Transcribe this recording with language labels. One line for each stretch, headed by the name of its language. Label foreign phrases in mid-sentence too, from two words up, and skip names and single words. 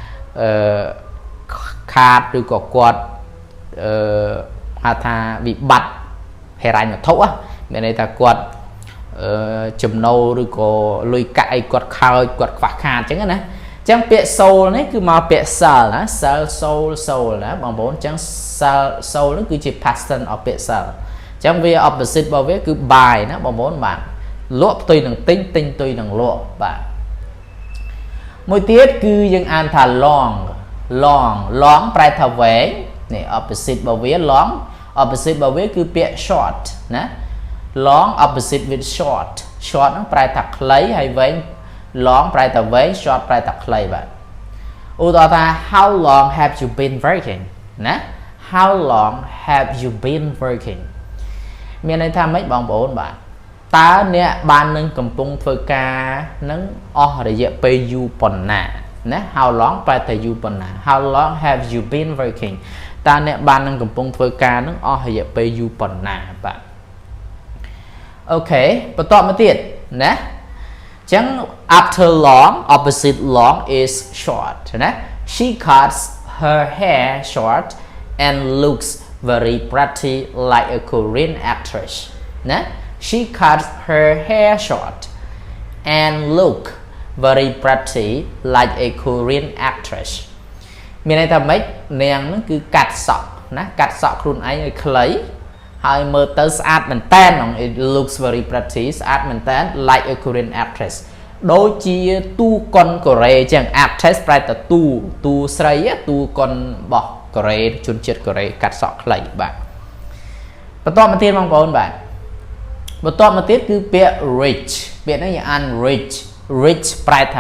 Khmer: ខាតឬក៏គាត់ហៅថាវិបត្តិហិរញ្ញវត្ថុមានន័យថាគាត់ចំណូលឬក៏លុយកាក់អីគាត់ ខើចគាត់ខ្វះខាតអញ្ចឹងណាអញ្ចឹងពាក្យ soul នេះគឺមកពាក្យ sell ណា
English: sell soul
Khmer: ណាបងប្អូនអញ្ចឹង soul នេះគឺជា
English: past tense
Khmer: របស់ពាក្យ sell អញ្ចឹងវា opposite របស់វាគឺ buy ណាបងប្អូនបាទលក់ផ្ទុយនឹងទិញទិញផ្ទុយនឹងលក់បាទមួយទៀតគឺយើងអានថា long ប្រែថាវែងនេះ opposite របស់វា long opposite របស់វាគឺ ពាក្យ short ណា
English: long opposite with short
Khmer: ហ្នឹងប្រែថាខ្លីហើយវែង long ប្រែថាវែង short ប្រែថាខ្លីបាទឧទាហរណ៍ថា
English: how long have you been working
Khmer: ណា
English: how long have you been working
Khmer: មានន័យថាម៉េចបងប្អូនបាទតើអ្នកបាននឹងកំពុងធ្វើការនឹងអស់រយៈពេលយូរប៉ុណ្ណាណា
English: how long
Khmer: ប្រែថាយូរ
English: ប៉ុណ្ណា how long have you been working
Khmer: តើអ្នកបាននឹងកំពុងធ្វើការនឹងអស់រយៈពេលយូរប៉ុណ្ណាបាទអូខេបន្តមកទៀតណា ចឹង
English: after long opposite long is short ណា she cuts her hair short and looks very pretty like a Korean actress ណា she cuts her hair short and look very pretty like a Korean actress
Khmer: មានន័យថាម៉េចនាងហ្នឹងគឺកាត់សក់ណាកាត់សក់ខ្លួនឯងឲ្យខ្លីហើយមើលទៅស្អាតមែនតើ
English: it looks very pretty
Khmer: ស្អាត មែនតើ
English: like a Korean actress
Khmer: ដូចជាទូកុនកូរ៉េចឹង actress ប្រែថាទូស្រីទូកុនរបស់កូរ៉េជនជាតិកូរ៉េកាត់សក់ ខ្លីបាទបន្តមកទៀតបងប្អូនបាទបន្តមកទៀតគឺពាក្យ rich ពាក្យនេះយើងអាន rich ប្រែថា